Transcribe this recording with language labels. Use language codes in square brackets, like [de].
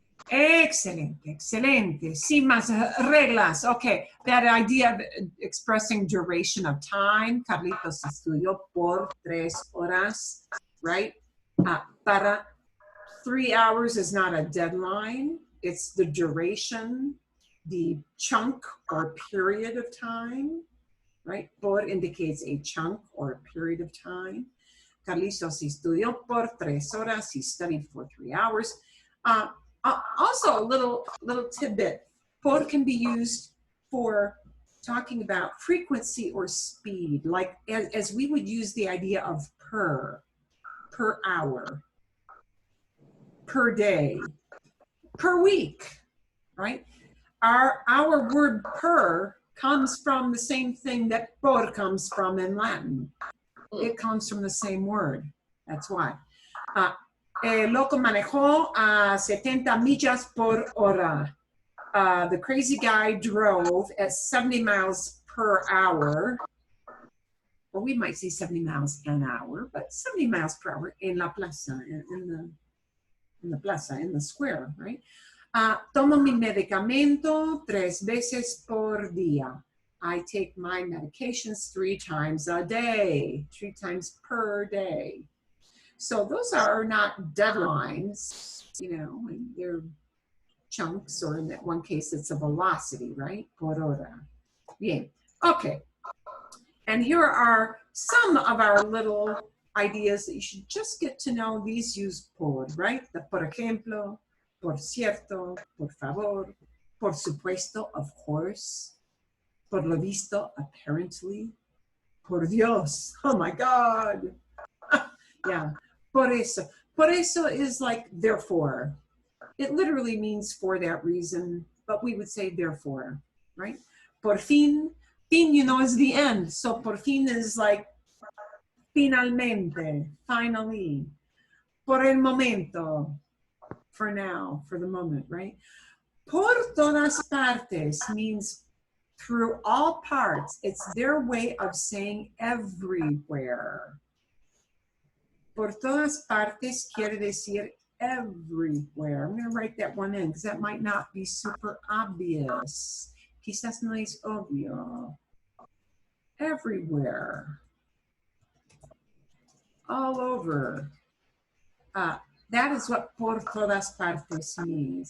[es] Excelente, excelente. Sí, más reglas. [en] Okay, that idea of expressing duration of time. [es] Carlitos estudió por 3 horas, right? [en] Para 3 hours is not a deadline. It's the duration, the chunk or period of time, right? Por indicates a chunk or a period of time. [es] Carlitos estudió por 3 horas. [en] He studied for 3 hours. Also, a little tidbit. Por can be used for talking about frequency or speed, like as we would use the idea of per hour, per day, per week, right? Our word per comes from the same thing that por comes from in Latin. It comes from the same word. That's why. [es] El loco manejó a 70 millas por hora. [en] The crazy guy drove at 70 miles per hour. Or we might say 70 miles an hour, but 70 miles per hour in [es] la plaza, [en] in the plaza, in the square, right? [es] Tomo mi medicamento 3 veces por día. [en] I take my medications 3 times a day, 3 times per day. So those are not deadlines, you know, they're chunks, or in that one case, it's a velocity, right? [es] Por hora. Bien. [en] Okay. And here are some of our little ideas that you should just get to know. These use por, right? [es] The por ejemplo, por cierto, por favor, por supuesto, [en] of course, [es] por lo visto, [en] apparently, [es] por Dios, [en] oh my God. [es] Yeah. Por eso. Por eso [en] is like therefore. It literally means for that reason, but we would say therefore, right? [es] Por fin. [en] Fin, you know, is the end. So por fin is like finalmente, finally. [es] Por el momento, [en] for now, for the moment, right? [es] Por todas partes [en] means through all parts. It's their way of saying everywhere. [es] Por todas partes quiere decir everywhere. [en] I'm going to write that one in because that might not be super obvious. [es] Quizás no es obvio. Everywhere. [en] All over. That is what [es] por todas partes [en] means.